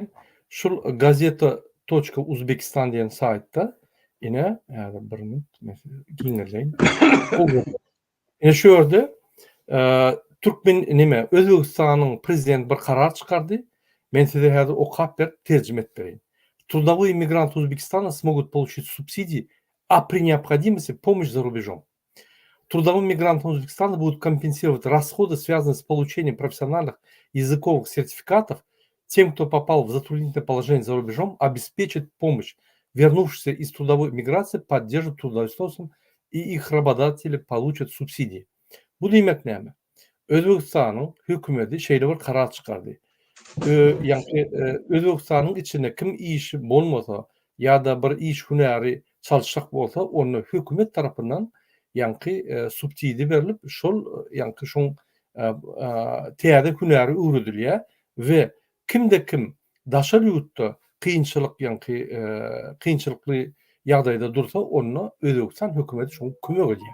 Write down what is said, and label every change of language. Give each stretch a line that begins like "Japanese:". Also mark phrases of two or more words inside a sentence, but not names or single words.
Turkmen: Şul gazeta.uzbekistan diýen saytda ine häzir bir minut giňerleýin. Ine şu ýerde Türkmen Özbekistanyň prezidenti bir karar çykardy. Men size häzir okap berip terjime etip bereyim.
Russian: Трудовые мигранты Узбекистана смогут получить субсидии, а при необходимости помощь за рубежом. Трудовым мигрантам Узбекистана будут компенсировать расходы, связанные с получением профессиональных языковых сертификатов. Тем, кто попал в затруднительное положение за рубежом, обеспечит помощь. Вернувшиеся из трудовой миграции поддержат трудоустройством, и их работодатели получат субсидии.
Turkmen: Bu demek näme? Özbekistanyň hökümeti şeýle bir karar çykardy. Özbekistanyň içinde kim işi bolmasa ýa-da bir iş hünäri çalışak bolsa, onu hökümet tarapyndan subsidi berilip, şol şoň täze hünäri öwredilýär we kimde kim daşar ýurtda kynçylykly ýagdaýda dursa, onu Özbekistan hökümeti şoň kömek edýär.